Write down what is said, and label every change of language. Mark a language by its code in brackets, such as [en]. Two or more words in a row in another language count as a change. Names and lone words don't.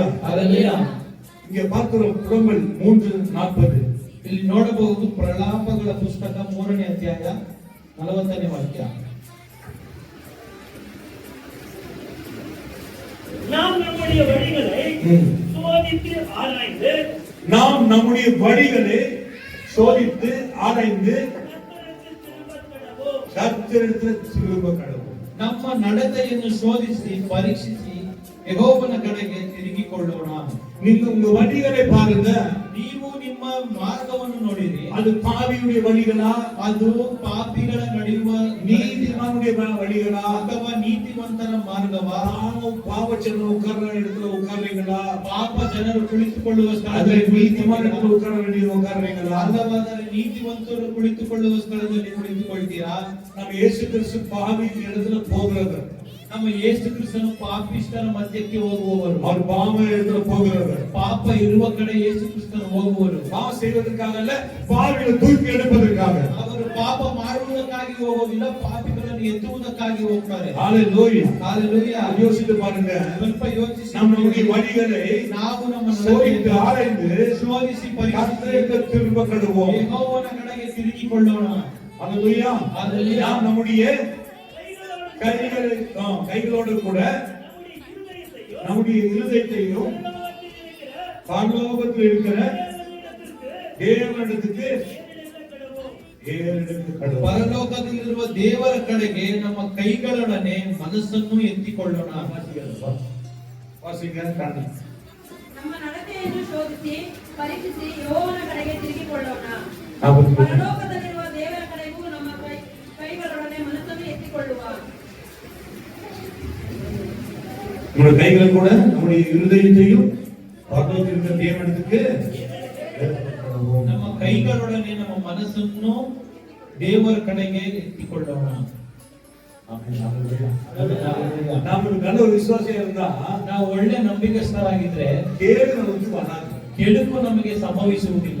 [kn] ಹಲ್ಲೆಲೂಯಾ. [ta] இங்கே பார்க்கிறோம் புறம்பல் 3:40. [kn] ಇಲ್ಲಿ ನೋಡಬಹುದು ಪ್ರಲಾಪಗಳ ಪುಸ್ತಕ 3ನೇ ಅಧ್ಯಾಯ 40ನೇ ವಾಕ್ಯ. [ta] நாம் நம்முடைய வழிகளை சோதித்து ஆராய்ந்து நாம் நம்முடைய வழிகளை சோதித்து ஆராய்ந்து கர்த்தரிடத்தில் திரும்ப கடவோம். [kn] ನಮ್ಮ ನಡತೆಯನ್ನು ಶೋಧಿಸಿ ಪರೀಕ್ಷಿಸಿ ಯೆಹೋವನ ಕಡೆಗೆ ತಿರುಗಿಕೊಳ್ಳೋಣ. [ta] நீங்க உங்க வழிகளை பாருங்க. [kn] ನೀವು ನಿಮ್ಮ ಮಾರ್ಗವನ್ನು ನೋಡಿರಿ. [ta] அது பாவியுடைய வழிகளா, [kn] ಅದು ಪಾಪಿಗಳ ನಡೆಯುವ [ta] நீதிமானுடைய வழிகளா, [kn] ಅಥವಾ ನೀತಿವಂತರ ಮಾರ್ಗವಾ? [ta] பாவ ಜನರು உட்கார்ற இடத்துல உட்கார்றீங்களா, [kn] ಪಾಪ ಜನರು ಕುಳಿತುಕೊಳ್ಳುವ [ta] அது [kn] ಸ್ಥಳದಲ್ಲಿ [ta] நீதிமான இடத்துல உட்கார வேண்டிய உட்கார்றீங்களா? [kn] ಅಲ್ಲವಾದರೆ ನೀತಿವಂತರು ಕುಳಿತುಕೊಳ್ಳುವ ಸ್ಥಳದಲ್ಲಿ ಕುಳಿತುಕೊಳ್ತೀರಾ? [ta] நம்ம இயேசு கிறிஸ்து பாவி இடத்துல போகிறது. [kn] ನಮ್ಮ ಯೇಸು ಕ್ರಿಸ್ತನು ಪಾಪಿಷ್ಠರ ಮಧ್ಯಕ್ಕೆ ಹೋಗುವವರು. [ta] அவர் பாவ இடத்துல போகிறது. [kn] ಪಾಪ ಇರುವ ಕಡೆ ಯೇಸು ಕ್ರಿಸ್ತನು ಹೋಗುವರು. [ta] பாவம் செய்வதற்காக அல்ல, பாவிகளை தூக்கி எடுப்பதற்காக. [kn] ಅವರು ಪಾಪ ಮಾಡುವುದಕ್ಕಾಗಿ ಹೋಗೋದಿಲ್ಲ, ಪಾಪಿಗಳನ್ನು ಎತ್ತುವುದಕ್ಕಾಗಿ ಹೋಗ್ತಾರೆ. [ta] ஹalleluya. [kn] ಹಲ್ಲೆಲೂಯಾ. [ta] யோசித்து பாருங்க. [kn] ಸ್ವಲ್ಪ ಯೋಚಿಸಿ. [ta] நம்முடைய வழிகளை [kn] ನಾವು ನಮ್ಮ [ta] சோதித்து ஆராய்ந்து [kn] ಶೋಧಿಸಿ [ta] கர்த்தரிடத்தில் திரும்ப கடவோம். [kn] ಯೆಹೋವನ ಕಡೆಗೆ ತಿರುಗಿಕೊಳ್ಳೋಣ. [ta] ஹalleluya. ஹalleluya. நாம் நம்முடைய கைகளோடு கூட நம்முடைய இருதயத்தையும் பரலோகத்தில் இருக்கிற தேவனிடத்துக்கு [kn] ಪರಲೋಕದಲ್ಲಿರುವ ದೇವರ ಕಡೆಗೆ ನಮ್ಮ ಕೈಗಳೊಡನೆ ಮನಸ್ಸನ್ನು ಎತ್ತಿಕೊಳ್ಳೋಣ. ನಮ್ಮ ನಡತೆಯನ್ನು ಶೋಧಿಸಿ ಪರೀಕ್ಷಿಸಿ ಯೆಹೋವನ ಕಡೆಗೆ ತಿರುಗಿಕೊಳ್ಳೋಣ. ಹೌದು. ಪರಲೋಕದಲ್ಲಿರುವ ದೇವರ ಕಡೆಗೂ ನಮ್ಮ ಕೈಗಳೊಡನೆ ಮನಸ್ಸನ್ನು ಎತ್ತಿಕೊಳ್ಳುವ. [ta] நம்முடைய கைகள் கூட நம்முடைய இருதயத்தையும் பரலோகத்தில் இருக்கிற தேவனிடத்துக்கு [kn] ನಮ್ಮ ಕೈಗಳೊಡನೆ ನಮ್ಮ ಮನಸ್ಸನ್ನು ದೇವರ ಕಡೆಗೆ ಎತ್ತಿಕೊಳ್ಳೋಣ. [ta] நாம் ஒரு நல்ல ஒரு விசுவாசியா இருந்தா [kn] ನಾವು ಒಳ್ಳೆ ನಂಬಿಕಸ್ಥರಾಗಿದ್ರೆ [ta] கேடு நமக்கு வராது. [kn] ಕೆಡುಕು ನಮಗೆ ಸಂಭವಿಸುವುದಿಲ್ಲ.